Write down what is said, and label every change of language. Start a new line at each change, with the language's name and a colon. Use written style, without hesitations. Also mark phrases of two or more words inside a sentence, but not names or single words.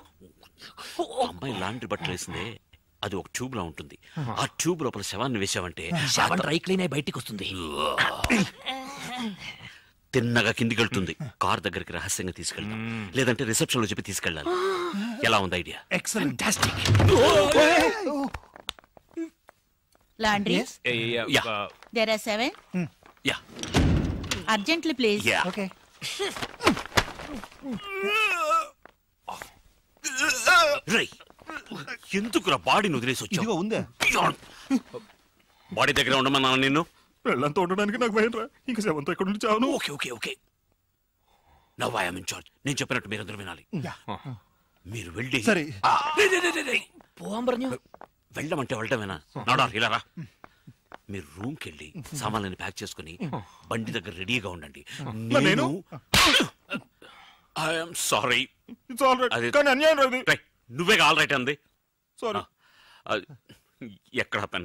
Telugu: అమ్మాయి లాండ్రీ బట్టలు వేసిందే, అది ఒక ట్యూబ్ లా ఉంటుంది. ఆ ట్యూబ్ లోపల శవాన్ని వేసావంటే శవం డ్రై క్లీన్ అయి బయటికి వస్తుంది. తిన్నగా కిందికి వెళ్తుంది. కార్ దగ్గరికి రహస్యంగా తీసుకెళ్తాం, లేదంటే రిసెప్షన్ లో చెప్పి తీసుకెళ్ళాలి. ఎలా ఉంది ఐడియా? ఎక్సలెంట్.
English: Laundry? Yeah. There are 7. యా Urgently, please. యా
Telugu: ఓకే. రేయ్, ఎందుకురా బాడీని వదిలేసి ఇదిగో వచ్చావు? ఉందే. బాడీ దగ్గర ఉండమన్నా నిన్ను. పెళ్ళంతా ఉండడానికి నాకు భయం రా. ఇంకా శవంతో ఎక్కడ నుంచి చావును.
English: okay okay okay now I am in charge.
Telugu: నేను చెప్పినట్టు మీరందరూ వినాలి. మీరు వెళ్ళి సరే.
Malayalam: പോവാൻ പറഞ്ഞു.
Telugu: వెళ్ళమంటే వెళ్ళటమేనా? నాడా ఇలా రా. మీరు రూమ్కి వెళ్ళి సామాన్లని ప్యాక్ చేసుకుని బండి దగ్గర రెడీగా ఉండండి. నేను
English: I'm sorry. it's all right.
Telugu: అది- కానీ అన్యాయం రాదు. నువ్వే
English: all right
Telugu: అంది. సారీ. ఎక్కడ పెన్?